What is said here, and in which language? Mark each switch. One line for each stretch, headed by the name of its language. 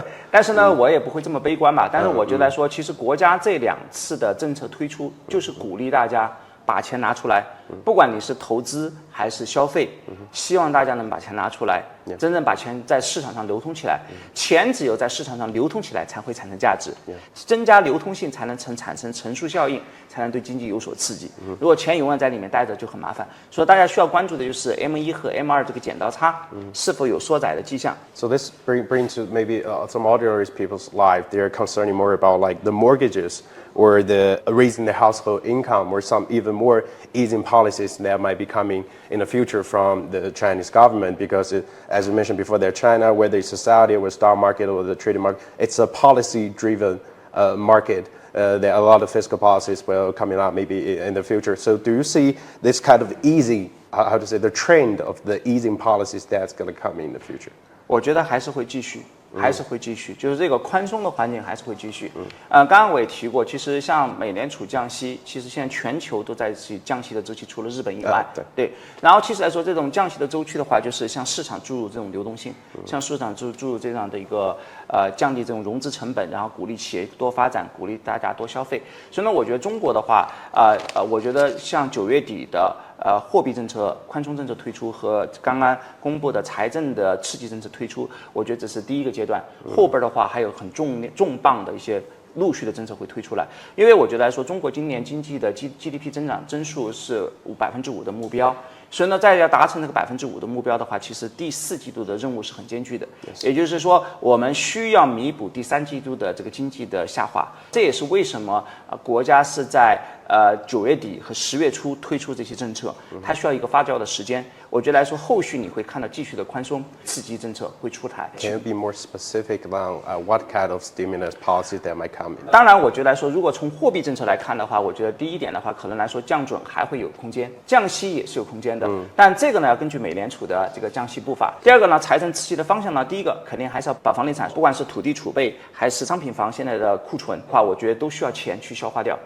Chinese: 但是呢，我也不会这么悲观吧。但是我觉得来说，其实国家这2次的政策推出，就是鼓励大家把钱拿出来，不管你是投资还是消费，希望大家能把钱拿出来，真正把钱在市场上流通起来。钱只有在市场上流通起来，才会产生价值，增加流通性才能产生乘数效应，才能对经济有所刺激。如果钱永远在里面待着，就很麻烦。所以大家需要关注的就是 M1和 M2这个剪刀差是否有缩窄的迹象。
English: So this bring to maybe some ordinary people's life. They're concerning more about like the mortgages or the raising the household income or some even more easing policies that might be coming in the future from the Chinese government because as you mentioned before, they're China, whether it's society or stock market or the trading market, it's a policy-driven market. There are a lot of fiscal policies will coming out maybe in the future. So do you see this kind of easing, how to say, the trend of the easing policies that's going to come in the future?
Chinese: 我觉得还是会继续。就是这个宽松的环境还是会继续。刚刚我也提过，其实像美联储降息，其实现在全球都在降息的周期，除了日本以外，对。然后其实来说，这种降息的周期的话，就是向市场注入这种流动性，向市场注入这样的一个降低这种融资成本，然后鼓励企业多发展，鼓励大家多消费。所以呢，我觉得中国的话，我觉得像9月底的货币政策宽松政策推出和刚刚公布的财政的刺激政策推出，我觉得这是第一个阶段。后边的话还有很重磅的一些陆续的政策会推出来，因为我觉得来说，中国今年经济的 GDP 增长增速是5%的目标。所以呢，在要达成这个5%的目标的话，其实第4季度的任务是很艰巨的。也就是说，我们需要弥补第3季度的这个经济的下滑。这也是为什么国家是在9月底和10月初推出这些政策，它需要一个发酵的时间。我觉得来说，后续你会看到继续的宽松刺激政策会出台。
English: Can you be more specific on what kind of stimulus policy that might come in?
Chinese: 当然，我觉得来说，如果从货币政策来看的话，我觉得第一点的话，可能来说降准还会有空间，降息也是有空间的。但这个呢，要根据美联储的这个降息步伐。第二个呢，财政刺激的方向呢，第一个肯定还是要把房地产，不管是土地储备还是商品房现在的库存的话，我觉得都需要钱去消化掉。